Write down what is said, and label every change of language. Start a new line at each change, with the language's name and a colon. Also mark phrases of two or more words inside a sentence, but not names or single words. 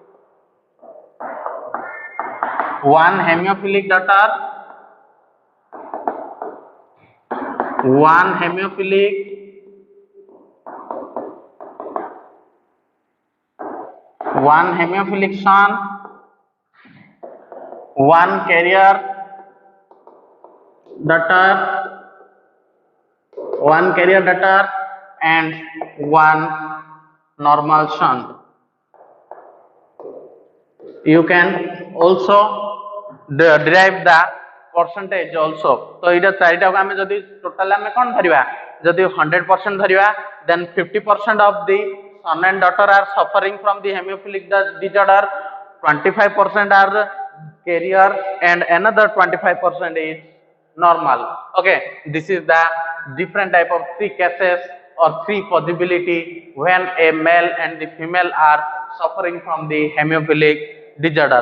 English: daughter, one hemophilic son, one carrier daughter, and one normal son. You can also derive the percentage also.
Odia: ତ ଏଇଟା ଚାରିଟା କୁ ଆମେ ଯଦି ଟୋଟାଲ ଆମେ କଣ ଧରିବା ଯଦି 100% ଧରିବା
English: then 50% of the son and daughter are suffering from the hemophilic disorder, 25% are carrier and another 25% is normal. Okay, this is the different type of 3 cases or 3 possibility when a male and the female are suffering from the hemophilic disorder.